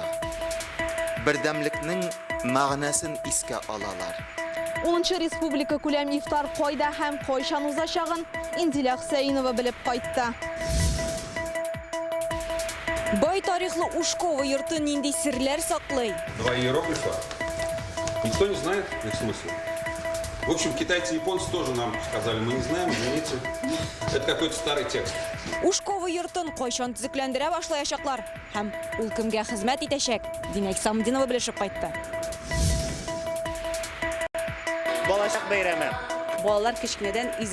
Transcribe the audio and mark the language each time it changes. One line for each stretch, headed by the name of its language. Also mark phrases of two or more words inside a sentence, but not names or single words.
Tatar: Бердәмлекнең мәгънәсен искә алалар. 10-нчы республика күләм ифтар кайда һәм кайчан узачагын Индилә Хусәйнова белеп кайтты. Бай тарихлы Ушкова йорты нинди серләр саклый?
Russian: Два иероглифа. Никто не знает их смысл. В общем, китайцы и японцы тоже нам сказали, мы не знаем, извините. Это какой-то старый текст.
Tatar: Ушкова йортын кайчан төзекләндерә башлаячаклар һәм ул кемгә хезмәт итәчәк? Димәк, Самдинова белешеп кайтты. Балачак бәйрәме. Балалар кечкенәдән изге